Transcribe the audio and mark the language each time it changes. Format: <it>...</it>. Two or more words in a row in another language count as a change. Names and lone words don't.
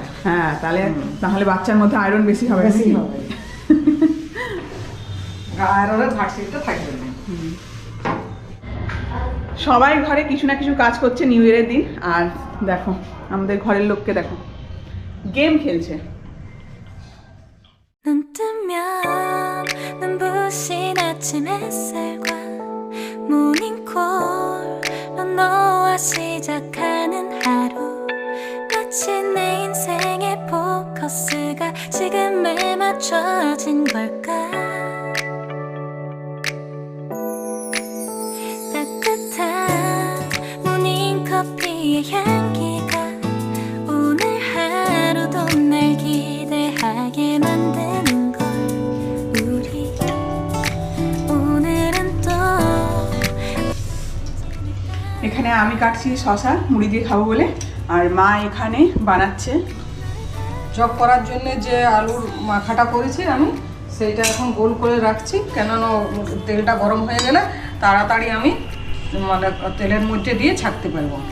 <bn>হ্যাঁ, তাহলে বাচ্চার মধ্যে আয়রন বেশি হবে। আয়রনের ঘাটতিটা থাকবে না। সবাই ঘরে কিছু না কিছু কাজ করছে</bn> <en>New Year's</en> <bn>দিন। আর দেখো আমাদের ঘরের লোককে দেখো, গেম খেলছে।</bn> <ko>눈 뜨면 눈부신 아침 햇살과 모닝콜로 너와 시작하는 하루, 마치 내 인생의 포커스가 지금에 맞춰진 걸까. 따뜻한 모닝커피의 향기가 오늘 하루도 날 기대하게 만드는 걸. 우리 오늘은 또</ko> <bn>এখানে আমি কাটছি শশা মুড়ি দিয়ে খাবো বলে, আর মা এখানে বানাচ্ছে চপ করার জন্য যে আলুর মাখাটা করেছি আমি, সেইটা এখন গোল করে রাখছি। কেননা তেলটা গরম হয়ে গেলে তাড়াতাড়ি আমি মানে তেলের মধ্যে দিয়ে ছাকতে পারবো।</bn>